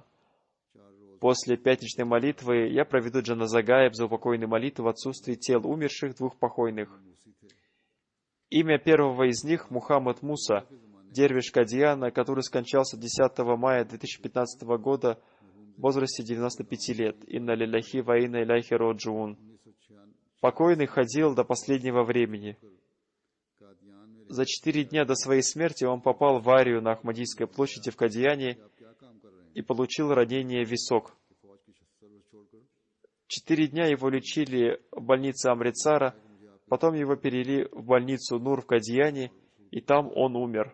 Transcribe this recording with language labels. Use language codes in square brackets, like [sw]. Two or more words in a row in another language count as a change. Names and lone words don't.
[ru] После пятничной молитвы я проведу [ar] جنازة غائب [ru] за упокойную молитву в отсутствии тел умерших двух покойных. Имя первого из них — Мухаммад Муса, дервиш Кадьяна, который скончался 10 мая 2015 года в возрасте 95 лет. [ar] إنا لله وإنا إليه راجعون. [ru] Покойный ходил до последнего времени. За 4 дня до своей смерти он попал в аварию на Ахмадийской площади в Кадьяне и получил ранение в висок. 4 дня его лечили в больнице Амритсара, потом его перевели в больницу Нур в Кадьяне, и там он умер.